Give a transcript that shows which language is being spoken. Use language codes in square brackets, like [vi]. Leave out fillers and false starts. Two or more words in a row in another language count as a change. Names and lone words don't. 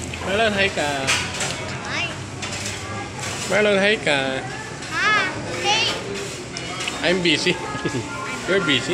[en] Marlon, hi ka. Hi. Marlon, hi ka. Hey. I'm busy. You're busy?